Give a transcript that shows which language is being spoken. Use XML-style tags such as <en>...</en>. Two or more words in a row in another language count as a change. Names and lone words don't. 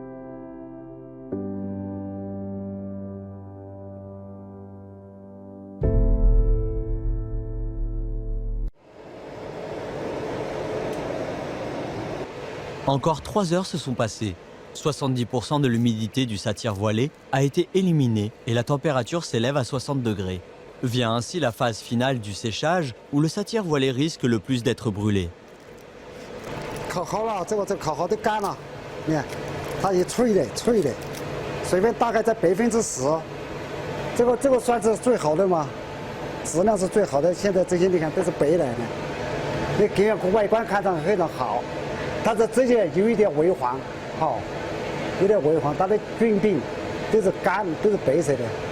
<fr>Encore 3 heures se sont passées. 70% de l'humidité du satyre voilé a été éliminée et la température s'élève à 60 degrés. Vient ainsi la phase finale du séchage où le satyre voilé risque le plus d'être brûlé.</fr> <zh>烤好了，这个烤好的干了，你看，它也脆的，水分大概在10%，这个算是最好的嘛。质量是最好的。现在这些你看都是白来的，你给个外观看上去非常好，但是这些有一点微黄，好，有点微黄，它的菌柄都是干，都是白色的。</zh>